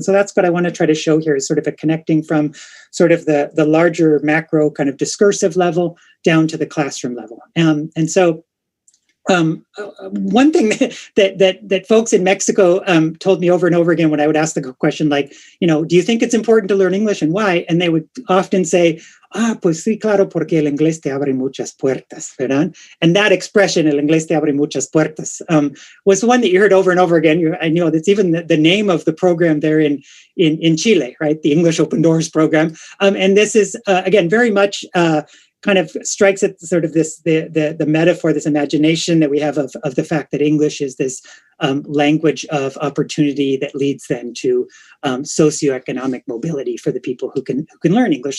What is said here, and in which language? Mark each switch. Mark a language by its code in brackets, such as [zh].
[en] And so that's what I want to try to show here, is sort of a connecting from sort of the larger macro kind of discursive level down to the classroom level. And so one thing that folks in Mexico told me over and over again when I would ask the question, like, do you think it's important to learn English, and why? And they would often say, [es] pues sí, claro, porque el inglés te abre muchas puertas, ¿verdad? [en] And that expression, [es] el inglés te abre muchas puertas, [en] was one that you heard over and over again. I know that's even the name of the program there in Chile, right? The English Open Doors program. And this is, again, very much kind of strikes at sort of the metaphor, this imagination that we have of the fact that English is this language of opportunity that leads then to socioeconomic mobility for the people who can learn English.